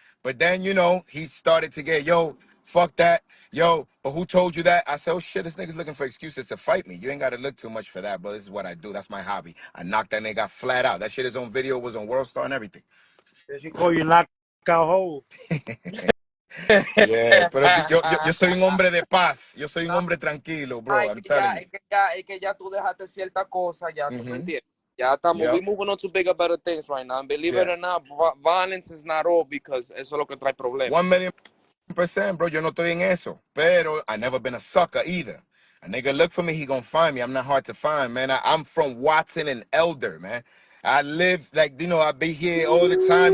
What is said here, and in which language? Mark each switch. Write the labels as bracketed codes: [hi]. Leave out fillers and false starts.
[en] But then, he started to get, "Yo, fuck that. Yo, but who told you that?" I said, "Oh shit, this nigga's looking for excuses to fight me. You ain't got to look too much for that, bro. This is what I do. That's my hobby. I knocked that nigga flat out. That shit is on video, was on World Star and everything." Did she call you knockout hole? [es] Yeah, pero yo soy un hombre de paz. Yo soy un hombre tranquilo, Ah, [en] bro. I'm telling you. [es] es que ya tú dejaste cierta cosa, ya tú me Mm-hmm. entiendes. Ya estamos, we [en] Yep. moving on to bigger, better things right now. And believe it Yeah. or not, violence is not all because [es] eso es lo que trae problemas. 1,000,000%, bro. Yo no estoy en eso. [en] Pero I never been a sucker either. A nigga look for me, he gonna find me. I'm not hard to find, man. I'm from Watson and Elder, man. I live like, I be here all the time.